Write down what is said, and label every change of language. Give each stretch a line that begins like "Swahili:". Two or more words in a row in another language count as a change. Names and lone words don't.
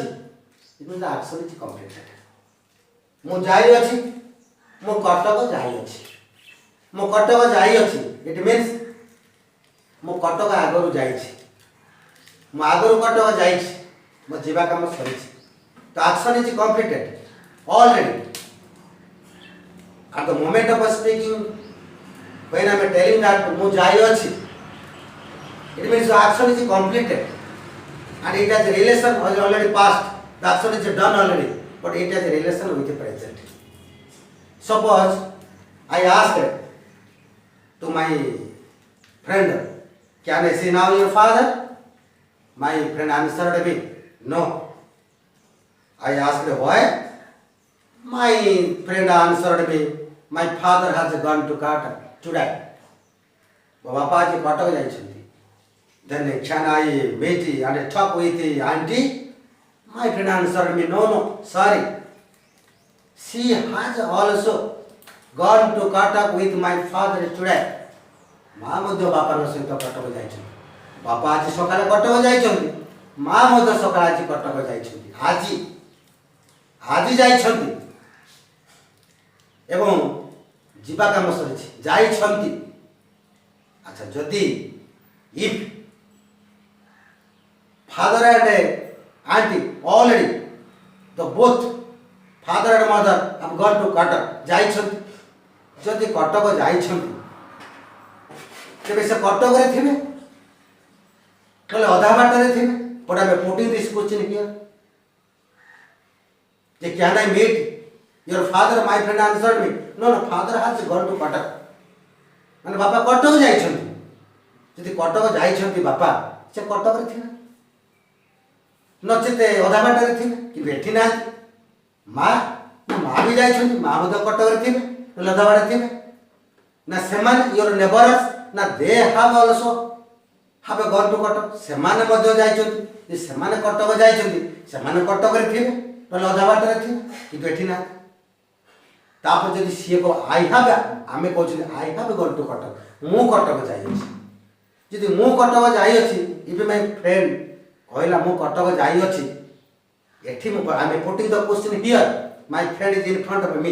Odia: କିନ୍ତୁ
English: action is completed.
Odia: ମୁଁ ଯାଇଅଛି। ମୁଁ କଟକ ଯାଇଅଛି। ମୁଁ କଟକ ଯାଇଅଛି।
English: it means
Odia: ମୁଁ କଟକ ଆଗରୁ ଯାଇଛି। ମୁଁ ଆଗରୁ କଟକ ଯାଇଛି। ମୋ ଯିବା କାମ ସରିଛି।
English: ତ action is completed already. At the moment of speaking, when I am telling that
Odia: ମୁଁ ଯାଇଅଛି,
English: it means the action is completed and it has a relation already past. The action is done already, but it has a relation with the present. Suppose I asked to my friend, can I see now your father? My friend answered me, no. I asked why? My friend answered me, my father has gone to Kata today.
Odia: ବାପା ଆଜି କଟକ ଯାଇଛନ୍ତି।
English: Then can I wait and talk with the auntie? My friend answered me, no, no, sorry. She has also gone to Cuttack with my father today.
Odia: ମା ମଧ୍ୟ ବାପାଙ୍କ ସହିତ କଟକ ଯାଇଛନ୍ତି। ବାପା ଆଜି ସକାଳେ କଟକ ଯାଇଛନ୍ତି, ମା ମଧ୍ୟ ସକାଳେ ଆଜି କଟକ ଯାଇଛନ୍ତି। ଆଜି ଯାଇଛନ୍ତି ଏବଂ ଯିବା କାମ ସରିଛି, ଯାଇଛନ୍ତି। ଆଚ୍ଛା, ଯଦି
English: ଇଫ୍ father and auntie already, the both father and mother have gone to Cuttack,
Odia: ଯାଇଛନ୍ତି। ଯଦି କଟକ ଯାଇଛନ୍ତି ତେବେ ସେ କଟକରେ ଥିବେ, ନହେଲେ ଅଧା ବାଟରେ ଥିବେ।
English: But I am putting this question here. Can I meet your father? My friend answered me, no, no, father has gone to Cuttack.
Odia: ମାନେ ବାପା କଟକ ଯାଇଛନ୍ତି। ଯଦି କଟକ ଯାଇଛନ୍ତି ବାପା, ସେ କଟକରେ ଥିବେ, ନଚେତ ଅଧା ବାଟରେ ଥିବେ, କିନ୍ତୁ ଏଠି ନାହାନ୍ତି। ମା ବି ଯାଇଛନ୍ତି, ମା ମଧ୍ୟ କଟକରେ ଥିବେ, ନହେଲେ ଅଧା ବାଟରେ ଥିବେ। ନା ସେମାନେ
English: your neighbors, ନା they have also have gone to Cuttack,
Odia: ସେମାନେ ମଧ୍ୟ ଯାଇଛନ୍ତି। ଯେ ସେମାନେ କଟକ ଯାଇଛନ୍ତି, ସେମାନେ କଟକରେ ଥିବେ, ନହେଲେ ଅଧା ବାଟରେ ଥିବେ, କିନ୍ତୁ ଏଠି ନାହାନ୍ତି। ତାପରେ ଯଦି ସିଏ କହ ଆମେ କହୁଛନ୍ତି
English: I have gone to Cuttack,
Odia: ମୁଁ କଟକ ଯାଇଅଛି। ଯଦି ମୁଁ କଟକ ଯାଇଅଛି,
English: if my friend
Odia: କହିଲା ମୁଁ କଟକ ଯାଇଅଛି, ଏଠି ଆମେ
English: putting the question here, my friend is in front of me.